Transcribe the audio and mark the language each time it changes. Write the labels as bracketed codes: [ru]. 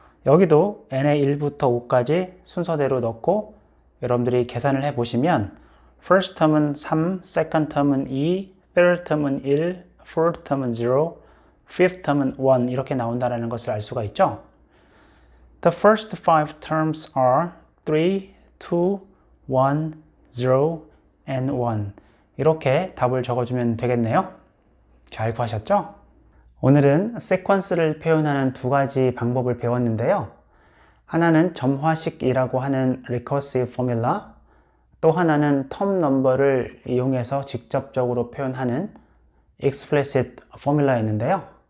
[ko] 여기도 n의 1부터 5까지 순서대로 넣고 여러분들이 계산을 해보시면 first term은 3, second term은 2, third term은 1, fourth term은 0, fifth term은 1 이렇게 나온다는 것을 알 수가 있죠. [en] The first 5 terms are 3, 2, 1, 0, and 1 [ko] 이렇게 답을 적어주면 되겠네요. 잘 구하셨죠? 오늘은 시퀀스를 표현하는 두 가지 방법을 배웠는데요. 하나는 점화식이라고 하는 recursive formula, 또 하나는 텀 넘버를 이용해서 직접적으로 표현하는 explicit formula였는데요.